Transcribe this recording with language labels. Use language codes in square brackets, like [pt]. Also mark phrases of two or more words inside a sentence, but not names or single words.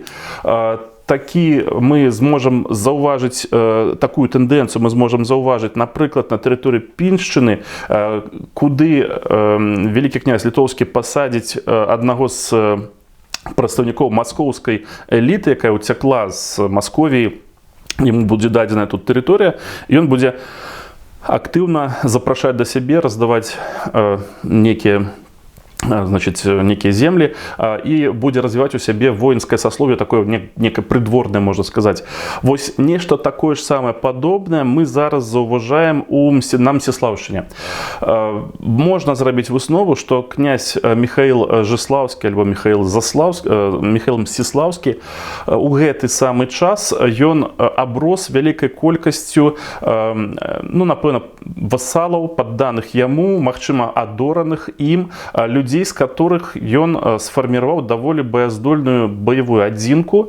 [be] Такі мы зможам заўважыць такую тэндэнцыю, мы зможам заўважыць, напрыклад, на тэрыторыі Піншчыны, куды вялікі князь літоўскі пасадзіць аднаго з прадстаўнікоў маскоўскай эліты, якая ўцякла з Масковіі. Яму будзе дадзеная тут тэрыторыя, і ён будзе актыўна запрашаць да сябе, раздаваць некія [ru] значит, некие земли и будзе развивать у сябе воинское сословие, такое некое придворное, можно сказать. [be] Вось [ru] нечто такое же самое подобное [be] мы зараз заўважаем у Мсціслаўшчыне. Можно зрабіць выснову, что князь Михаил Жыслаўскі альбо Михаил Мсціслаўскі у гэты самы час ён аброс вялікай колькасцю, ну, напэўна, васалаў, падданых яму, магчыма, адораных ім людзей, з которых ён сфарміраваў даволі баяздольную баявую адзінку.